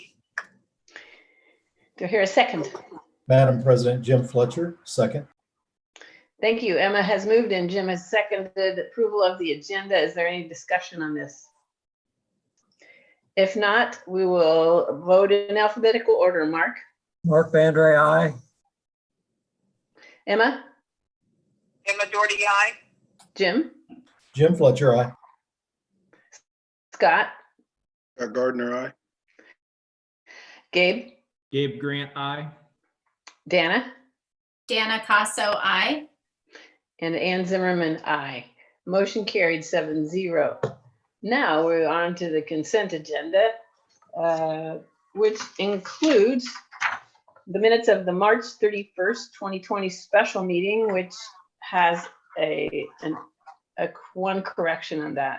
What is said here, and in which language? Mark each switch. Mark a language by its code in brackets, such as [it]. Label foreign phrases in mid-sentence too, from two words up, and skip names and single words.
[en] Do I hear a second? Madam President, Jim Fletcher, second. Thank you. Emma has moved and Jim has seconded approval of the agenda. Is there any discussion on this? If not, we will vote in alphabetical order. Mark? Mark Bandre, aye. Emma? Emma Doherty, aye. Jim? Jim Fletcher, aye. Scott? Scott Gardner, aye. Gabe? Gabe Grant, aye. Dana? Dana Casso, aye. And Ann Zimmerman, aye. Motion carried 7-0. Now we're on to the consent agenda, which includes the minutes of the March 31st, 2020 special meeting, which has one correction on that.